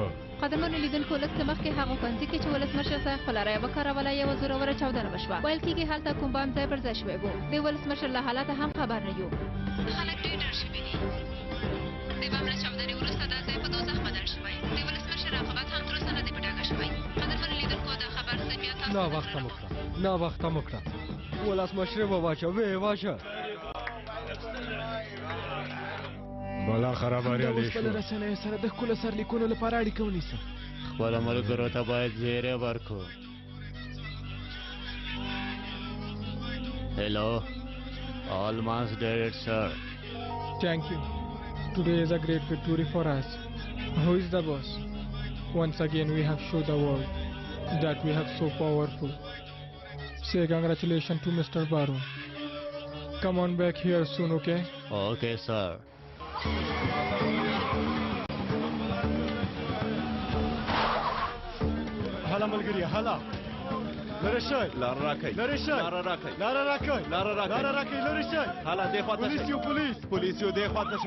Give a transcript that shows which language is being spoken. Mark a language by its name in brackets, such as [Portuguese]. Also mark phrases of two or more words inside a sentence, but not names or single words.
[Pashto] قدرمنو لیدونکو لږ څه مخکې هغه ښوونځي کې چې ولسمشر صاحب خپله رایه وکاروله یوه زوروره چاودنه وشوه ویل کېږي هلته کوم بم ځای پر ځای شوی و د ولسمشر له حالته هم خبر نه یو خلک ډېر ډېر شوي دي د بم له چاودنې وروسته دا ځای په دوزخ بدل شوی د ولسمشر عاقبت هم تر اوسه نه دی په ډاګه شوی قدرمنو لیدونکو دا خبر زه بیا تاسو ناوخته مو کړه ناوخته مو کړه ولسمشر وواچه ویې واچه بالاخره بریالي شو خپله رسنیو سره د ښکلو سرلیکونو لپاره اړیکه ونیسم خپلو ملګرو ته باید زیری ورکړو [English] Hello, almost did it, sir. Thank you. Today is a great victory for us. Who is the boss? Once again we have shown the world that we have so powerful. Say congratulations to Mr. Baron. Come on back here soon, okay? Okay, sir. [Pashto] هلا ملګری هلا لرې شئ لاره راکئ لرې شئ لاره راکئ لاره راکئ لاره راکئ لاره راکئ لرې شئ هلا دې خواته شئ پولیس یو پولیس یو دې خواته شئ